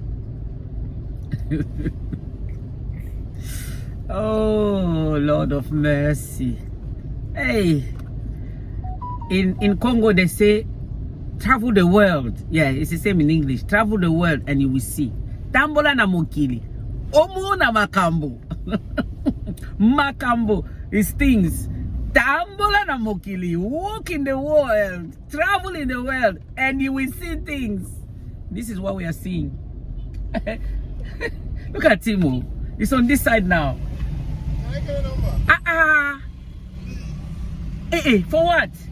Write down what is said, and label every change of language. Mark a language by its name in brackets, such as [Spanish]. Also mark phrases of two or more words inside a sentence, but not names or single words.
[English] Oh, Lord of mercy. Hey, in Congo they say travel the world. Yeah, it's the same in English. Travel the world and you will see. [Lingala] Tambola na mokili. Omo na makambo. [English] Makambo is things. [Lingala] Tambola na mokili. [English] Walk in the world. Travel in the world and you will see things. This is what we are seeing. Look at Timo. It's on this side now. Can I get a number? For what?